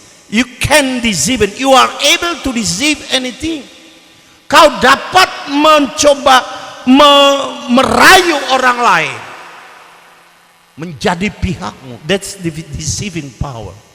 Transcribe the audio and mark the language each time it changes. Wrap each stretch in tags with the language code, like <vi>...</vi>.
<en>You can deceive, you are able to deceive anything.</en> <id>Kau dapat mencoba merayu orang lain. menjadi pihakmu.</id> <en>That's the deceiving power.</en>